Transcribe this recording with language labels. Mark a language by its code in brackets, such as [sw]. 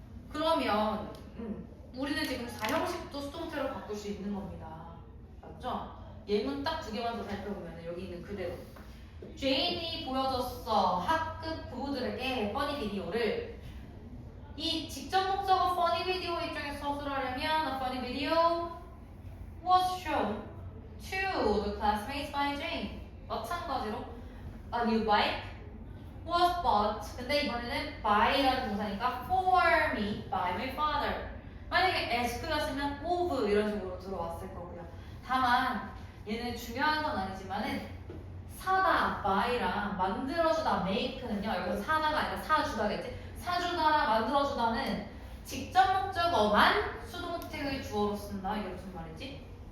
[ko] 그러면 우리는 지금 4형식도 수동태로 바꿀 수 있는 겁니다. 맞죠? 예문 딱 2개만 더 살펴보면 여기 있는 그대로 제인이 보여줬어. 학급 부부들에게 퍼니 비디오를. 이 직접 목적어 퍼니 비디오 입장에서 서술하려면 [en] a funny video was shown to the classmates by Jane. [ko] 마찬가지로 [en] a new bike was bought. [ko] 근데 이번에는 by라는 동사니까 [en] for me by my father. [ko] 만약에 ask였으면 of 이런 식으로 들어왔을 거고요. 다만 얘는 중요한 건 아니지만은 사다 buy랑 만들어주다 make는요. 여기서 사다가 아니라 사주다겠지. 사주다랑 만들어주다는 직접 목적어만 수동태의 주어로 쓴다. 이게 무슨 말이지?